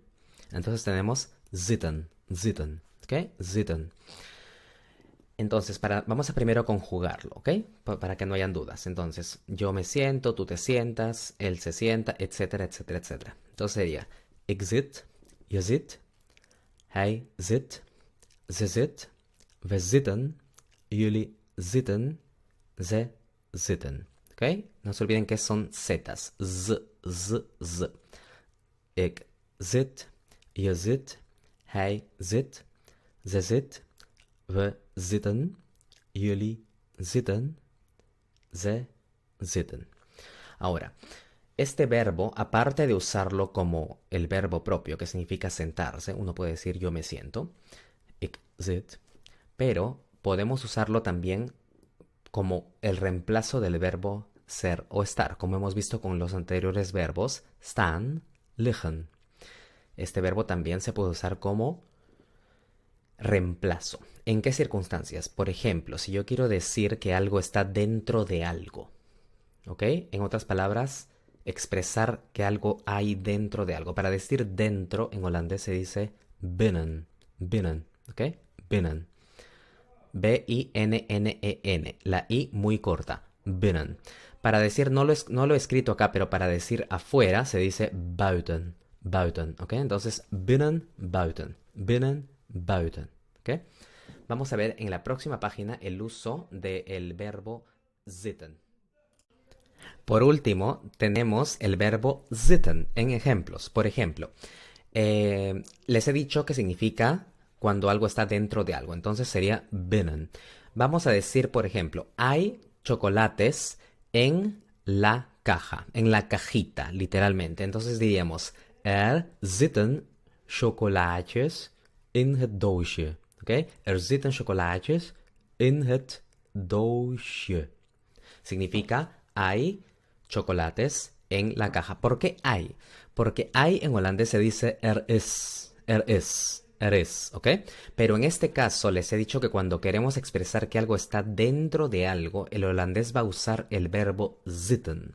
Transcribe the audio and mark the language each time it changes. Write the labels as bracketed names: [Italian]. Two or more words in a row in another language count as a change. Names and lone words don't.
[Spanish] Entonces tenemos [Dutch] zitten, zitten, [Spanish] ¿ok? Zitten. Entonces, vamos a primero conjugarlo, ¿ok? Para que no hayan dudas. Entonces, yo me siento, tú te sientas, él se sienta, etcétera, etcétera, etcétera. Entonces sería, [Dutch] ik zit, je zit, hij zit, ze zit, we zitten, jullie zitten, ze zitten. [Spanish] ¿Ok? No se olviden que son zetas. Z, z, z. [Dutch] Ik zit, je zit, hij zit, ze zit, we zitten, jullie zitten, ze zitten. [Spanish] Ahora, este verbo, aparte de usarlo como el verbo propio, que significa sentarse, uno puede decir yo me siento, [Dutch] ik zit, [Spanish] pero podemos usarlo también como el reemplazo del verbo ser o estar, como hemos visto con los anteriores verbos [Dutch] staan, liggen. [Spanish] Este verbo también se puede usar como reemplazo. ¿En qué circunstancias? Por ejemplo, si yo quiero decir que algo está dentro de algo, ¿ok? En otras palabras, expresar que algo hay dentro de algo. Para decir dentro, en holandés se dice [Dutch] binnen, binnen, [Spanish] ¿ok? Binnen. B-I-N-N-E-N. La I muy corta. Binnen. Para decir, no lo he escrito acá, pero para decir afuera se dice buiten. Buiten, ¿ok? Entonces, [Dutch] binnen, buiten. Binnen, buiten, [Spanish] ¿ok? Vamos a ver en la próxima página el uso del verbo zitten. Por último, tenemos el verbo zitten en ejemplos. Por ejemplo, les he dicho que significa cuando algo está dentro de algo. Entonces sería binnen. Vamos a decir, por ejemplo, hay chocolates en la caja, en la cajita, literalmente. Entonces diríamos, [Dutch] zitten chocolaatjes in het doosje. ¿Ok? ¿Ok? Er zitten chocolaatjes in het doosje. [Spanish] Significa hay chocolates en la caja. ¿Por qué hay? Porque hay en holandés se dice [Dutch] er is, [Spanish] ¿ok? Pero en este caso les he dicho que cuando queremos expresar que algo está dentro de algo, el holandés va a usar el verbo zitten.